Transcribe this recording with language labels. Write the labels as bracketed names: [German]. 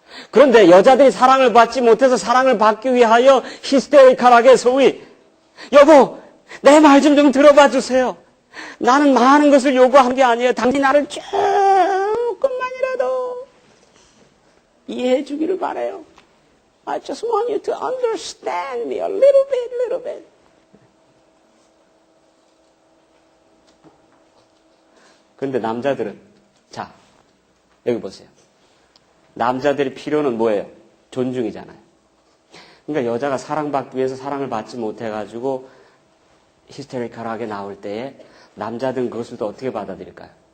[Korean] 그런데 여자들이 사랑을 받지 못해서 사랑을 받기 위하여 히스테리컬하게 소위 여보 내 말 좀 들어봐 주세요. 나는 많은 것을 요구한 게 아니에요. 당신이 나를 조금만이라도 이해해 주기를 바라요. [English] I just want you to understand me a little bit. [Korean] 그런데 남자들은 자 여기 보세요. 남자들의 필요는 뭐예요? 존중이잖아요. 그러니까 여자가 사랑받기 위해서 사랑을 받지 못해가지고 히스테리컬하게 나올 때에 남자들은 그것을 또 어떻게 받아들일까요?